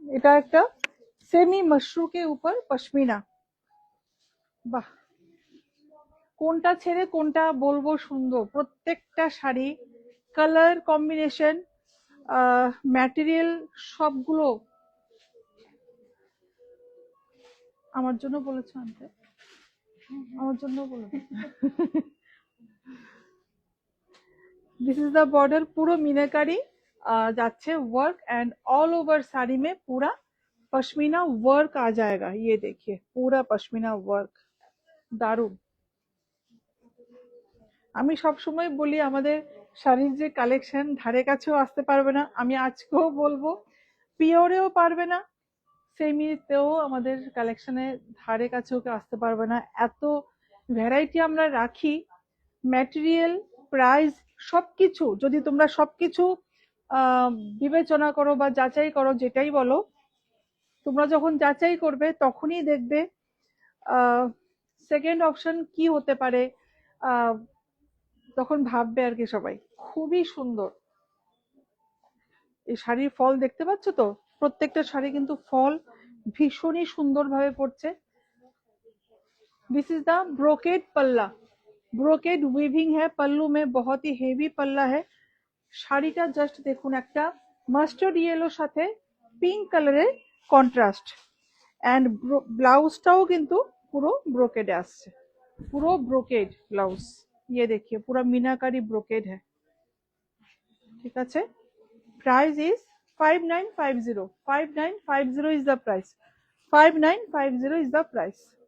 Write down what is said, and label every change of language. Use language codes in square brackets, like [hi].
[bn] এটা একটা সেমি মশরু কে উপর পশমিনা, বাহ, কোনটা ছেড়ে কোনটা বলবো সুন্দর, প্রত্যেকটা শাড়ি কালার কম্বিনেশন ম্যাটেরিয়াল সবগুলো। আমার জন্য বলেছো আনতে, আমার জন্য বলে [en] this is the border, [hi] पूरा मीनाकारी जाच्छे work and all over sari में पूरा पश्मीना वर्क आ जाएगा। ये देखिए पूरा पश्मीना वर्क, दारुण। [bn] আমি সব সময় বলি আমাদের শাড়ির যে কালেকশন ধারে কাছেও আসতে পারবে না, আমি আজকেও বলবো পিওরেও পারবে না, সেমিতেও আমাদের কালেকশনে ধারে কাছেও কেউ আসতে পারবে না। এত ভ্যারাইটি আমরা রাখি, ম্যাটেরিয়াল প্রাইস সবকিছু যদি তোমরা সবকিছু বিবেচনা করো বা যাচাই করো, যেটাই বলো, তোমরা যখন যাচাই করবে তখনই দেখবে সেকেন্ড অপশন কি হতে পারে, তখন ভাববে আর কি সবাই। খুবই সুন্দর এই শাড়ির ফল দেখতে পাচ্ছ তো, প্রত্যেকটা শাড়ি কিন্তু ফল ভীষণই সুন্দর ভাবে পড়ছে। [en] this is the brocade palla, [hi] ব্রোকেড উইভিং है पल्लू में, बहुत ही हेवी पल्ला है। [bn] শাড়িটা জাস্ট দেখুন, একটা মাস্টার্ড ইয়েলোর সাথে পিঙ্ক কালারের কন্ট্রাস্ট, এন্ড ব্লাউজটাও কিন্তু পুরো ব্রোকেডে আসছে, পুরো ব্রোকেড ব্লাউজ। [hi] ये देखिए पूरा मीनाकारी ब्रोकेड है, [bn] ঠিক আছে। [en] Price is 5950, 5950 is the price, 5950 is the price।